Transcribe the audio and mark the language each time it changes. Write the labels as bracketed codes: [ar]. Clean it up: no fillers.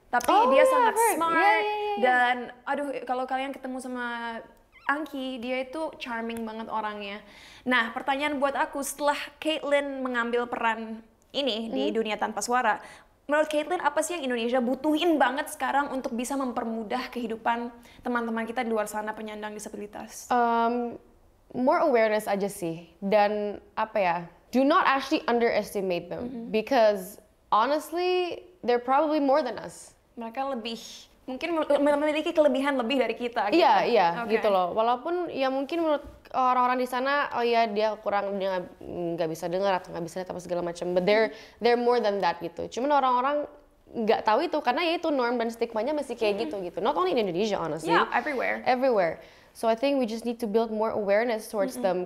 [id] Tapi dia sangat smart dan aduh kalau kalian ketemu sama Angki, dia itu charming banget orangnya. Nah, pertanyaan buat aku, setelah Caitlyn mengambil peran ini di Dunia Tanpa Suara, menurut Caitlyn apa sih yang Indonesia butuhin banget sekarang untuk bisa mempermudah kehidupan teman-teman kita di luar sana penyandang disabilitas? [en] More awareness [id] aja sih, dan [en] do not actually underestimate them because honestly they're probably more than us. [id] Mereka mungkin memiliki kelebihan lebih dari kita. Gitu. Iya, gitu loh. Walaupun ya mungkin menurut orang-orang di sana, dia nggak bisa dengar atau nggak bisa lihat apa segala macam. [en] But they're more than that [id] gitu. Cuman orang-orang nggak tahu itu karena ya itu norm dan stigmanya masih kayak gitu. [en] Not only in Indonesia honestly. Yeah, everywhere. So I think we just need to build more awareness towards them.